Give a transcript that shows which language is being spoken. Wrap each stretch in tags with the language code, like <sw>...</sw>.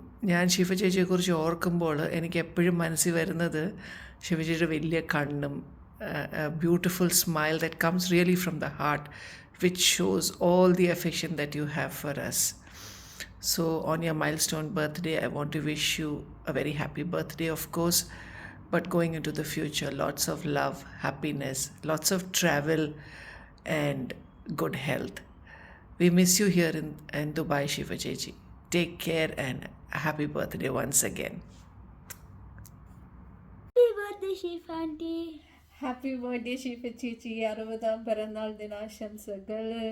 <ml>ഞാൻ ശിഫ ചേച്ചിയെക്കുറിച്ച് ഓർക്കുമ്പോൾ എനിക്ക് എപ്പോഴും മനസ്സിൽ വരുന്നത് ശിഫ ചേച്ചിയുടെ വലിയ കണ്ണും</ml> <en>Beautiful smile that comes really from the heart which shows all the affection that you have for us. So on your milestone birthday, I want to wish you a very happy birthday, of course, but going into the future, lots of love, happiness, lots of travel and good health. We miss you here in Dubai, Shifa Chechi. Take care and happy birthday once again. Happy birthday, Shifa auntie. Happy birthday</en> <ml>ഷീഫ ചേച്ചി, 60ാം പിറന്നാൾ ദിനാശംസകൾ.</ml>